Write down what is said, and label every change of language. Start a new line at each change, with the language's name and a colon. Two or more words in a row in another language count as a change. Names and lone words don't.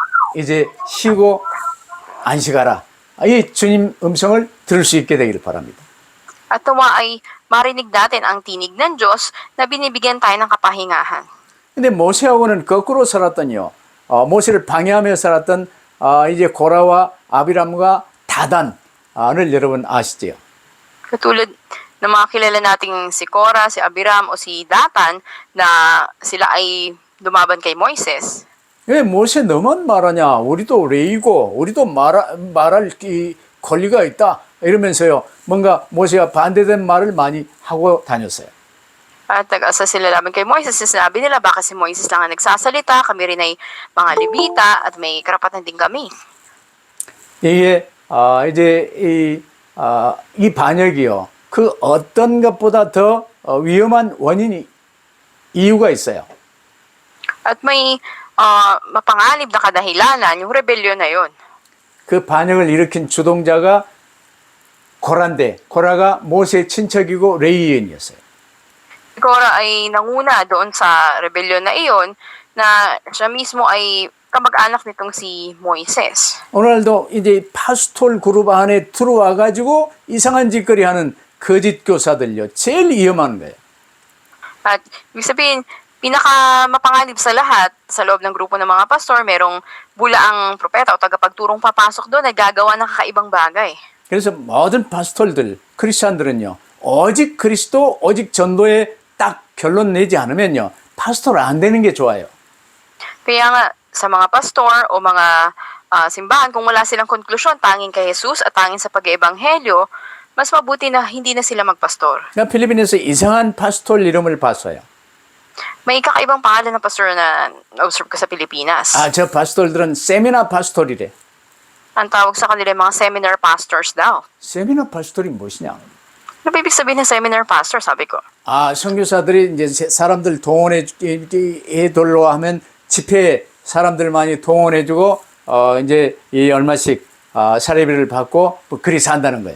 Korean: 이제 쉬고 안식하라. 이 주님 음성을 들을 수 있게 되기를 바랍니다.
Filipino: At tuwa ay marinig natin ang tinig ng Diyos na binibigyan tayo ng kapahingahan.
Korean: 근데 모세하고는 거꾸로 살았더니요. 모세를 방해하며 살았던 이제 고라와 아비람과 다단을 여러분 아시지요?
Filipino: Katulad ng mga kilala nating si Korah, si Abiram o si Datan na sila ay lumaban kay Moises.
Korean: 왜 모세 너만 말하냐? 우리도 레이고 우리도 말할 이 권리가 있다. 이러면서요. 뭔가 모세가 반대된 말을 많이 하고 다녔어요.
Filipino: At nag-asa sila laban kay Moises. Sinabi nila, baka si Moises lang ang nagsasalita, kami rin ay mga Levita at may karapatan din kami.
Korean: 이게 이제 이 반역이요. 그 어떤 것보다 더 위험한 원인이 이유가 있어요.
Filipino: At may mapanganib na kadahilanan, yung rebellion na yun.
Korean: 그 반역을 일으킨 주동자가 고라인데 고라가 모세의 친척이고 레위인이었어요.
Filipino: Si Korah ay nanguna doon sa rebellion na iyon, na siya mismo ay kamag-anak nitong si Moises.
Korean: 오늘도 이제 파스톨 그룹 안에 들어와 가지고 이상한 짓거리 하는 거짓 교사들요. 제일 위험한 거예요.
Filipino: At ibig sabihin, pinaka mapanganib sa lahat, sa loob ng grupo ng mga pastor, merong bulaang propeta o tagapagturong papasok doon na gagawa ng kakaibang bagay.
Korean: 그래서 모든 파스톨들, 크리스찬들은요. 오직 그리스도, 오직 전도에 딱 결론 내지 않으면요. 파스톨 안 되는 게 좋아요.
Filipino: Kaya nga, sa mga pastor o mga simbahan, kung wala silang konklusyon, tanging kay Jesus at tanging sa pag-iebanghelyo, mas mabuti na hindi na sila magpastor.
Korean: 제가 필리핀에서 이상한 파스톨 이름을 봤어요.
Filipino: May kakaibang pangalan ng pastor na observe ko sa Pilipinas.
Korean: 저 파스톨들은 세미나 파스톨이래.
Filipino: Ang tawag sa kanila mga
English: seminar pastors
Filipino: daw.
Korean: 세미나 파스톨이 무엇이냐?
Filipino: Ano ba ibig sabihin ng
English: seminar pastor,
Filipino: sabi ko?
Korean: 선교사들이 이제 사람들 동원해 돌로 하면 집회에 사람들 많이 동원해주고 이제 이 얼마씩 사례비를 받고 그리 산다는 거예요.